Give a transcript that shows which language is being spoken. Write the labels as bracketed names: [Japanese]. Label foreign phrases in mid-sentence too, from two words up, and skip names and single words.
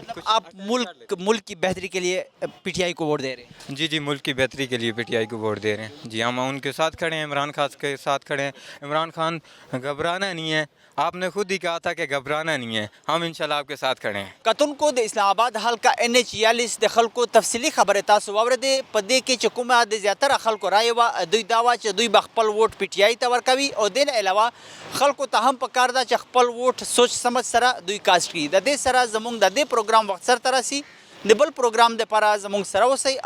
[Urdu] آپ ملک کی بہتری کے لیے پی ٹی آئی کو ووٹ دے رہے ہیں جی جی ملک کی بہتری کے لیے پی ٹی آئی کو ووٹ دے رہے ہیں جی ہم ان کے ساتھ کھڑے ہیں عمران خان کے ساتھ کھڑے ہیں. عمران خان گھبرانا نہیں ہے آپ نے خود ہی کہا تھا کہ گھبرانا نہیں ہے ہم انشاءاللہ آپ کے ساتھ کھڑے ہیں. [Pashto] کتن کو د اسلام آباد حلقہ NH 46 د خلکو تفصیلی خبره تاسو واورېدې په دې کې چې کومه د زیاتره خلکو رایه وه دوی دا وه چې دوی به خپل ووټ پی ټي آی ته ورکوي او دې نه علاوه خلکو ته هم پکار ده چې خپل ووټ [Urdu] سوچ سمجھ [Pashto] سره دوی کاسټ کړي. د دې سره زموږ د دې پروګرام وخت سرته رسي د بل پروګرام دپاره زموږ سره اوسئ.